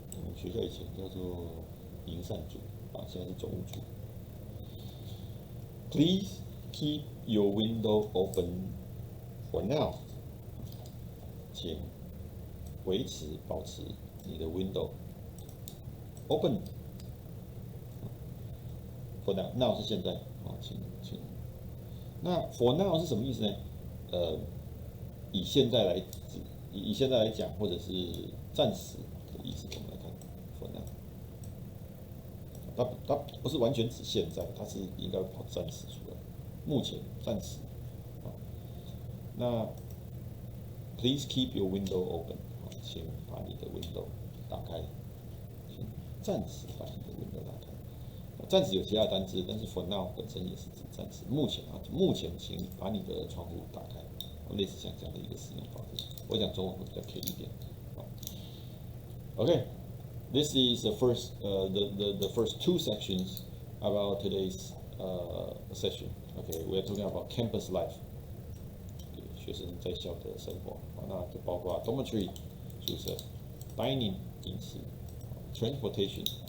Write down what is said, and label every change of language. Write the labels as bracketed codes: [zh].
[zh] 我们学校以前叫做营善组，现在是总务组。 [en] Please keep your window open for now。 [zh] 请保持你的 [en] window open for now。 [zh] now 是现在。请。那 for now 是什么意思呢？以现在来讲，或者是暂时的意思，我们来看 for now。它不是完全指现在，它是应该跑暂时出来，目前暂时。那 [en] please keep your window open。 [zh] 请把你的 window 打开，请暂时把你的 window 打开。暂时有其他单字，但是 for now 本身也是指暂时。目前请把你的窗户打开，类似像这样的一个使用方式。我讲中文会比较可以一点。 [en] Okay, this is the first two sections about today's session. Okay, we are talking about campus life. [zh] 学生在校的生活，那就包括 dormitory 宿舍、dining 饮食、transportation。